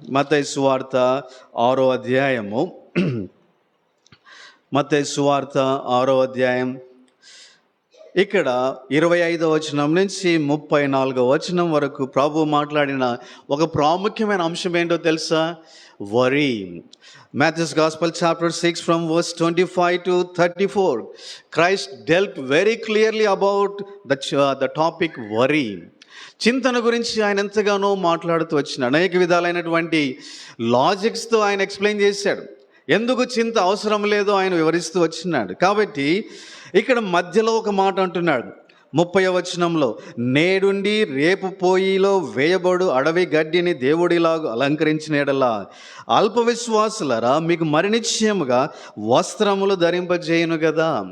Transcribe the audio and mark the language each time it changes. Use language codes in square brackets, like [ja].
[te] మత్తయి సువార్త 6వ అధ్యాయము, మత్తయి సువార్త 6వ అధ్యాయం ఇక్కడ 25వ వచనం నుంచి 34వ వచనం వరకు ప్రభు మాట్లాడిన ఒక ప్రాముఖ్యమైన అంశం ఏంటో తెలుసా? [en] Worry. Matthew's Gospel chapter 6 from verse 25 to 34. Christ dealt very clearly about the topic worry. [te] చింతన గురించి ఆయన ఎంతగానో మాట్లాడుతూ వచ్చినాడు. అనేక విధాలైనటువంటి లాజిక్స్తో ఆయన ఎక్స్ప్లెయిన్ చేశాడు. ఎందుకు చింత అవసరం లేదో ఆయన వివరిస్తూ వచ్చినాడు. కాబట్టి ఇక్కడ మధ్యలో ఒక మాట అంటున్నాడు 30వ వచనంలో, నేడుండి రేపు పోయిలో వేయబడు అడవి గడ్డిని దేవుడిలాగా అలంకరించిన ఎడలా అల్ప విశ్వాసులరా మీకు మరి నిశ్చయముగా వస్త్రములు ధరింపజేయును కదా.